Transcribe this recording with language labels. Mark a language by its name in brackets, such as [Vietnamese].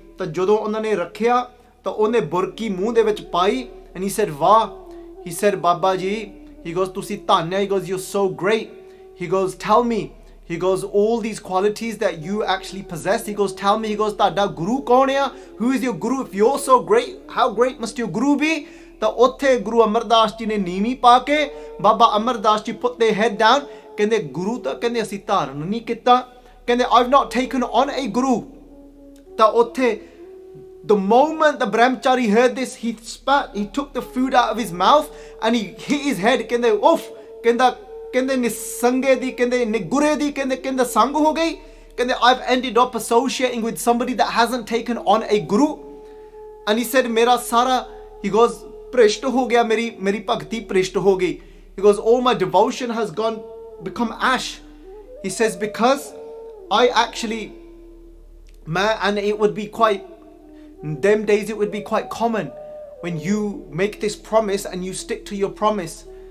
[Punjabi] ਤਾਂ ਜਦੋਂ ਉਹਨਾਂ ਨੇ ਰੱਖਿਆ ਤਾਂ ਉਹਨੇ ਬੁਰਕੀ ਮੂੰਹ ਦੇ ਵਿੱਚ ਪਾਈ, [English] and he said, [Punjabi] ਵਾਹ, [English] he said, Baba Ji, he goes, [Punjabi] ਤੁਸੀਂ ਧੰਨ ਹੈ, [English] he goes, you're so great, he goes, tell me, he goes, all these qualities that you actually possess, he goes, tell me, he goes, [Punjabi] ਤੁਹਾਡਾ ਗੁਰੂ ਕੌਣ ਆ? [English] Who is your guru? If you're so great, how great must your guru be? [Punjabi] ਤਾਂ ਉੱਥੇ ਗੁਰੂ ਅਮਰਦਾਸ ਜੀ ਨੇ ਨੀਵੀਂ ਪਾ ਕੇ, ਬਾਬਾ Amardas ji [English] put their head down, [Punjabi] ਕਹਿੰਦੇ ਗੁਰੂ ਤਾਂ ਕਹਿੰਦੇ ਅਸੀਂ ਧਾਰਨ ਨਹੀਂ ਕੀਤਾ, ਕਹਿੰਦੇ [English] I've not taken on a guru. [Punjabi] ਤਾਂ ਉੱਥੇ [English] the moment the brahmachari heard this, he spat, he took the food out of his mouth and he hit his head, [Punjabi] ਕਹਿੰਦੇ ਉਫ, ਕਹਿੰਦੇ ਨਿਸੰਗੇ ਦੀ, ਕਹਿੰਦੇ ਨਿਗੁਰੇ ਦੀ, ਕਹਿੰਦੇ ਸੰਗ ਹੋ ਗਈ, ਕਹਿੰਦੇ [English] I've ended up associating with somebody that hasn't taken on a guru. And he said, [Punjabi] ਮੇਰਾ ਸਾਰਾ, [English] he goes, [Punjabi] ਪ੍ਰਿਸ਼ਟ ਹੋ ਗਿਆ, ਮੇਰੀ ਭਗਤੀ ਪ੍ਰਿਸ਼ਟ ਹੋ ਗਈ. [English] He goes, all my devotion has become ash. He says, because I actually, and it would be quite, in them days it would be quite common when you make this promise and you stick to your promise.